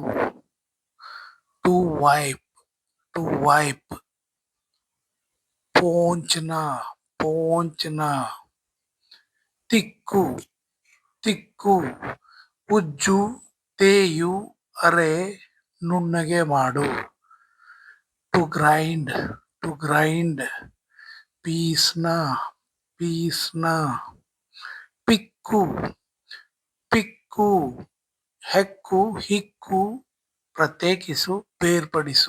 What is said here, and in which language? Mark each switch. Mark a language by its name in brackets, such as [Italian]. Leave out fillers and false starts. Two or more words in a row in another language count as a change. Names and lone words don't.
[English] to wipe [Tulu] ಪೋಂಚ್ನ ಪೋಂಚ್ನ. [Kannada] ತಿಕ್ಕು ತಿಕ್ಕು ಉಜ್ಜು ತೇಯು ಅರೆ ನುಣ್ಣಗೆ ಮಾಡು. [English] to grind [Tulu] ಪೀಸ್ನ ಪೀಸ್ನ. [Kannada] ಪಿಕ್ಕು ಪಿಕ್ಕು ಹೆಕ್ಕು ಹಿಕ್ಕು ಪ್ರತ್ಯೇಕಿಸು ಬೇರ್ಪಡಿಸು.